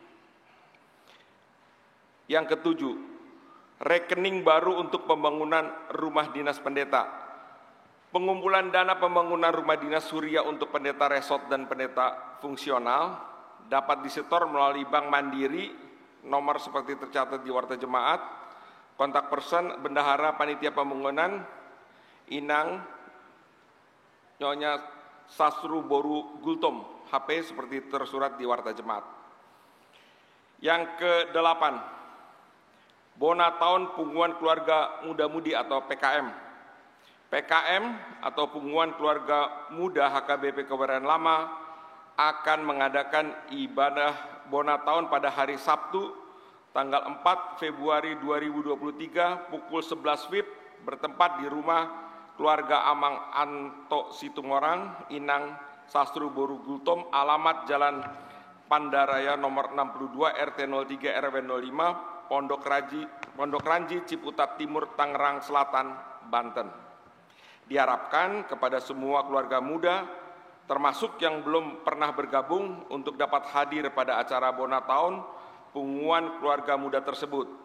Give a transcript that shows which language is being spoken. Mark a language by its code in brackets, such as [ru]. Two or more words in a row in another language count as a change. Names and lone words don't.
[id] Yang ketujuh, rekening baru untuk pembangunan rumah dinas pendeta. Pengumpulan dana pembangunan rumah dinas Huria untuk pendeta resort dan pendeta fungsional dapat disetor melalui Bank Mandiri, nomor seperti tercatat di warta jemaat, kontak person Bendahara Panitia Pembangunan, Inang Nyonya Sasru Boru Gultom, HP seperti tersurat di warta jemaat. Yang ke-8, Bona tahun Punggungan Keluarga Muda-Mudi atau PKM. PKM atau Punggungan Keluarga Muda HKBP Kebayoran Lama akan mengadakan ibadah Bona tahun pada hari Sabtu tanggal 4 Februari 2023 pukul 11 WIB bertempat di rumah keluarga Amang Anto Situmorang, Inang Sastru Boru Gultom, alamat Jalan Pandaraya nomor 62 RT 03 RW 05 Pondok Ranji Ciputat Timur Tangerang Selatan Banten. Diharapkan kepada semua keluarga muda, termasuk yang belum pernah bergabung, untuk dapat hadir pada acara Bona tahun Punggungan Keluarga Muda tersebut.